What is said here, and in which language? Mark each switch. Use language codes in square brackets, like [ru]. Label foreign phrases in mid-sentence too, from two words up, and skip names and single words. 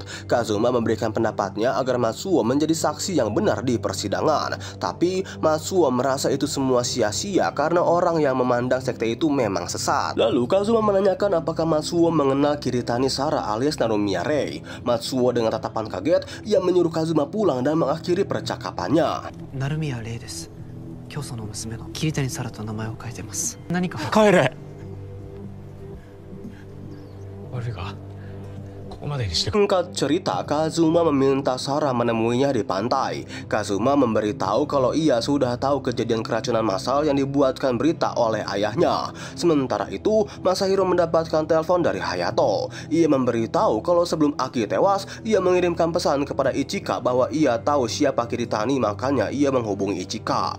[id] Kazuma memberikan pendapatnya agar Matsuo menjadi saksi yang benar di persidangan. Tapi Matsuo merasa itu semua sia-sia karena orang yang memandang sekte itu memang sesat. Lalu Kazuma menanyakan apakah Matsuo mengenal Kiritani Sara alias Narumiya Rei. Matsuo dengan tatapan kaget, ia menyuruh Kazuma pulang dan mengakhiri percakapannya. [ja] 鳴宮玲です。教祖の娘の桐谷沙羅と名前を変えてます。何か帰れ。悪いがここまでにしてくれ。 [id] Singkat cerita, Kazuma meminta Sara menemuinya di pantai. Kazuma memberitahu kalau ia sudah tahu kejadian keracunan massal yang dibuatkan berita oleh ayahnya. Sementara itu, Masahiro mendapatkan telepon dari Hayato. Ia memberitahu kalau sebelum Aki tewas, ia mengirimkan pesan kepada Ichika bahwa ia tahu siapa Kiritani, makanya ia menghubungi Ichika.